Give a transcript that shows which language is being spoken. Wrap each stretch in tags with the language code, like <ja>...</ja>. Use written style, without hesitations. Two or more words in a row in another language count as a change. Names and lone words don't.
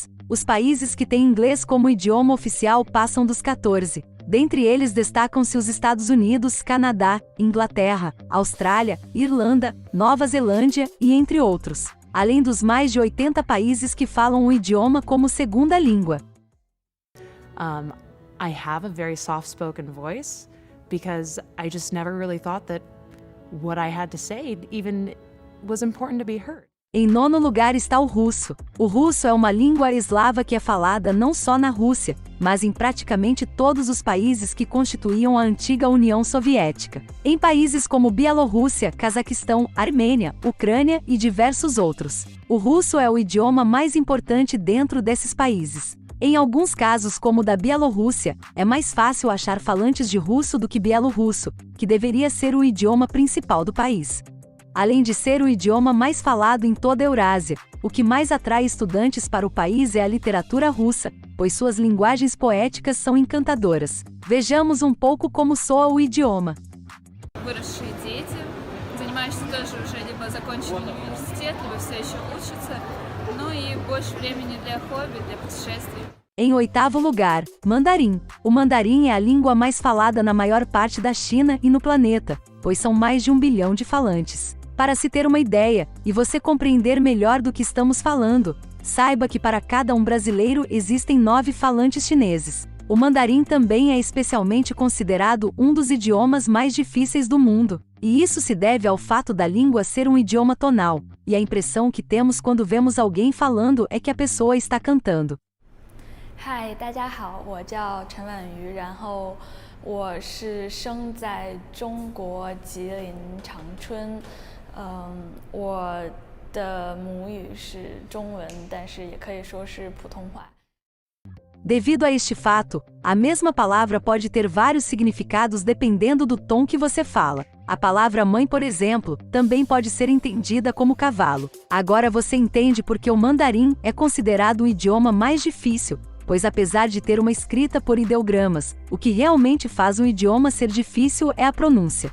<pt>Os países que têm inglês como idioma oficial passam dos 14. Dentre eles destacam-se os Estados Unidos, Canadá, Inglaterra, Austrália, Irlanda, Nova Zelândia e entre outros, além dos mais de 80 países que falam o idioma como segunda língua.</pt> <en>I have a very soft-spoken voice because I just never really thought that what I had to say even was important to be heard.</en> <pt>Em 9º lugar está o russo. O russo é uma língua eslava que é falada não só na Rússia, mas em praticamente todos os países que constituíam a antiga União Soviética. Em países como Bielorrússia, Cazaquistão, Armênia, Ucrânia e diversos outros. O russo é o idioma mais importante dentro desses países. Em alguns casos, como o da Bielorrússia, é mais fácil achar falantes de russo do que bielorrusso, que deveria ser o idioma principal do país. Além de ser o idioma mais falado em toda a Eurásia, o que mais atrai estudantes para o país é a literatura russa, pois suas linguagens poéticas são encantadoras. Vejamos um pouco como soa o idioma.</pt> <ru>Выросшие дети, занимаешься тоже уже либо закончили университет, либо все еще учатся, ну и больше времени для хобби, для путешествий.</ru> <pt>Em 8º lugar, mandarim. O mandarim é a língua mais falada na maior parte da China e no planeta, pois são mais de 1 bilhão de falantes. Para se ter uma ideia, e você compreender melhor do que estamos falando, saiba que para cada um brasileiro existem 9 falantes chineses. O mandarim também é especialmente considerado um dos idiomas mais difíceis do mundo, e isso se deve ao fato da língua ser um idioma tonal, e a impressão que temos quando vemos alguém falando é que a pessoa está cantando.</pt> <zh>嗨，大家好，我叫陈婉瑜，然后我是生在中国吉林长春，我的母语是中文，但是也可以说是普通话。</zh> <pt>Devido a este fato, a mesma palavra pode ter vários significados dependendo do tom que você fala. A palavra mãe, por exemplo, também pode ser entendida como cavalo. Agora você entende porque o mandarim é considerado o idioma mais difícil, pois apesar de ter uma escrita por ideogramas, o que realmente faz um idioma ser difícil é a pronúncia.</pt>